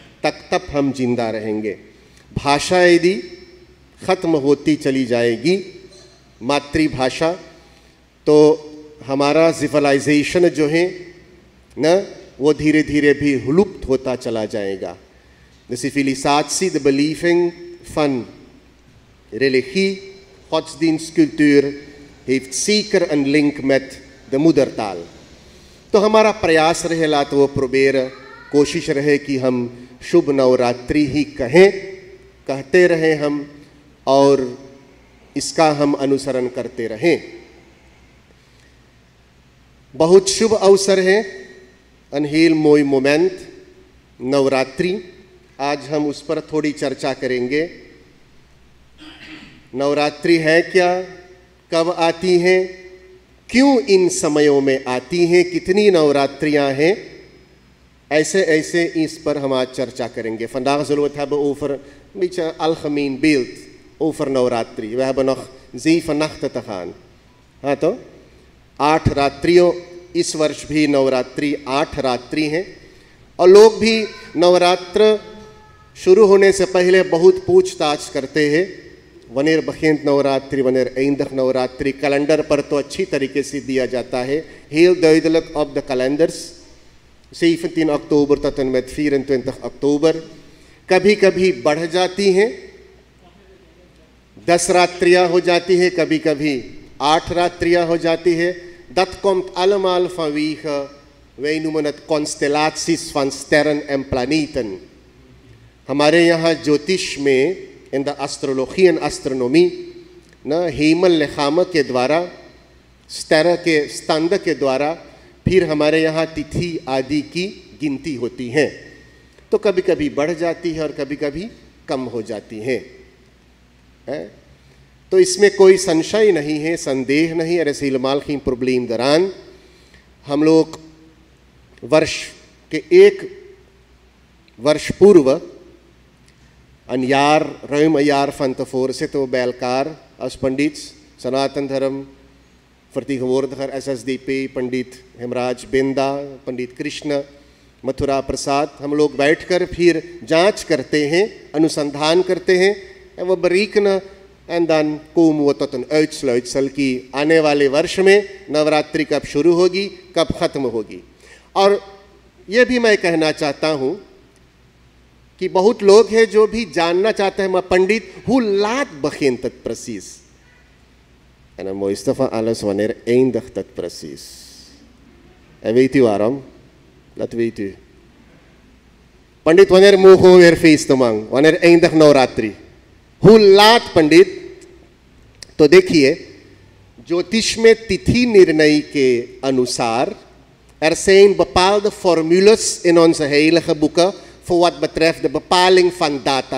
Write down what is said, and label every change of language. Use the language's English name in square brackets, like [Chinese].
[Hindi] तब हम जिंदा रहेंगे। भाषा यदि ख़त्म होती चली जाएगी, मातृभाषा, तो हमारा सिविलाइजेशन जो है ना, वो धीरे धीरे भी लुप्त होता चला जाएगा। [Dutch] De civilisatie, de beleving van religie, godsdienstcultuur heeft zeker een link met de moedertaal. [Hindi] तो हमारा प्रयास रहेला, तो वो proberen, कोशिश रहे कि हम शुभ नवरात्रि ही कहें, कहते रहें हम, और इसका हम अनुसरण करते रहें। बहुत शुभ अवसर है, [Dutch] een heel mooi moment, [Hindi] Navratri. आज हम उस पर थोड़ी चर्चा करेंगे। नवरात्रि है क्या, कब आती हैं, क्यों इन समयों में आती हैं, कितनी नवरात्रियां हैं, ऐसे ऐसे इस पर हम आज चर्चा करेंगे। [Dutch] Vandaag zullen we het hebben over een beetje algemeen beeld over नवरात्रि। We hebben nog 7 nachten te gaan, [Hindi] हाँ तो 8 रात्रियों, इस वर्ष भी नवरात्रि 8 रात्रि हैं। और लोग भी नवरात्र शुरू होने से पहले बहुत पूछताछ करते हैं, [Dutch] wanneer begint नवरात्रि, wanneer eindigt नवरात्रि। [Hindi] Calendar पर तो अच्छी तरीके से दिया जाता है, [Dutch] heel duidelijk op de kalenders, [Hindi] 17 अक्टूबर [Dutch] tot en met [Hindi] 24 अक्टूबर। कभी कभी बढ़ जाती हैं, 10 रात्रियां हो जाती है, कभी कभी 8 रात्रियां हो जाती है। [Dutch] Dat komt allemaal vanwege, wij noemen het constellaties van sterren en planeten। [Hindi] हमारे यहाँ ज्योतिष में, [English] in the astrology and astronomy [Hindi] ना, हेमल लेखामा के द्वारा, स्तर के स्तंभ के द्वारा फिर हमारे यहाँ तिथि आदि की गिनती होती है। तो कभी कभी बढ़ जाती है और कभी कभी कम हो जाती है। तो इसमें कोई संशय नहीं है, संदेह नहीं। [Dutch] Er is helemaal geen probleem daaraan। [Hindi] हम लोग वर्ष के 1 वर्ष पूर्व, [Dutch] een jaar, ruim een jaar van tevoren, zitten we bij elkaar als pandits, Sanatan Dharam, vertegenwoordiger SSDP, पंडित हेमराज बिंदा, पंडित कृष्ण, मथुरा प्रसाद। [Hindi] हम लोग बैठकर फिर जांच करते हैं, अनुसंधान करते हैं, [Dutch] en we berekenen en dan komen we tot een uitsluitsel [Hindi] कि आने वाले वर्ष में नवरात्रि कब शुरू होगी, कब ख़त्म होगी। और ये भी मैं कहना चाहता हूँ कि बहुत लोग हैं जो भी जानना चाहते हैं, [Dutch] maar पंडित, hoe laat begint het precies? En het mooiste van alles, wanneer eindigt het precies? En weet u waarom? Dat weet u. पंडित, wanneer mogen we weer feesten man? Wanneer eindigt नवरात्रि? Hoe laat पंडित? [Hindi] तो देखिए, ज्योतिष में तिथि निर्णय के अनुसार [Dutch] er zijn bepaalde formules in onze heilige boeken voor wat betreft de bepaling van data।